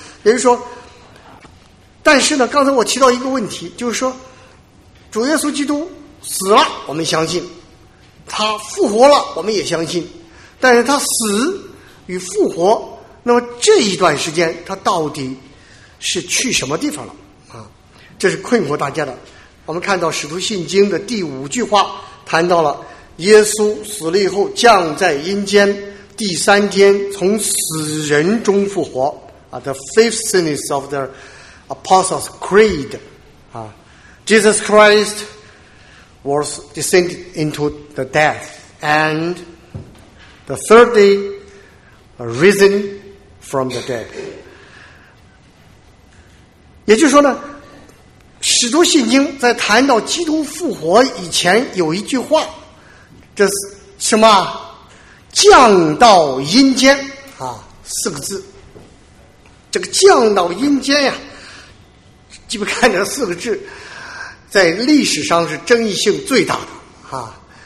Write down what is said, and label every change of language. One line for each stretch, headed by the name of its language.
Chinese: 也就是说，但是呢，刚才我提到一个问题，就是说主耶稣基督死了我们相信，他复活了我们也相信，但是他死与复活，那么这一段时间他到底是去什么地方了啊？这是困惑大家的。我们看到使徒信经的第五句话谈到了耶稣死了以后降在阴间，第三天从死人中复活啊。
English: The fifth sentence of the Apostles Creed 啊， Jesus Christ was descended into the death and the third day risen from the dead。
Chinese: 也就是说呢，使徒信经在谈到基督复活以前有一句话，这是什么？降到阴间啊，四个字。这个降到阴间呀，基本看这四个字在历史上是争议性最大的啊。